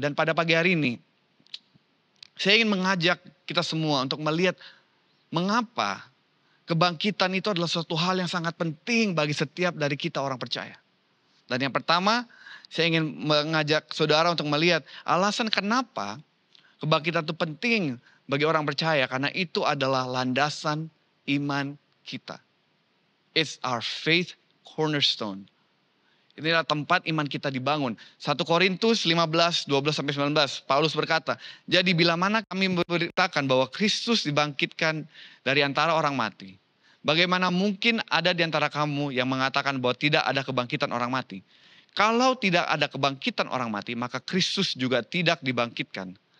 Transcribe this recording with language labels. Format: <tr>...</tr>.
<id>Dan pada pagi hari ini, saya ingin mengajak kita semua untuk melihat mengapa kebangkitan itu adalah suatu hal yang sangat penting bagi setiap dari kita orang percaya. Dan yang pertama, saya ingin mengajak saudara untuk melihat alasan kenapa kebangkitan itu penting bagi orang percaya. Karena itu adalah landasan iman kita.</id> <en>It's our faith cornerstone.</en> <id>Inilah tempat iman kita dibangun. 1 Korintus 15, 12-19. Paulus berkata, jadi bila mana kami memberitakan bahwa Kristus dibangkitkan dari antara orang mati. Bagaimana mungkin ada di antara kamu yang mengatakan bahwa tidak ada kebangkitan orang mati? Kalau tidak ada kebangkitan orang mati, maka Kristus juga tidak dibangkitkan.</id>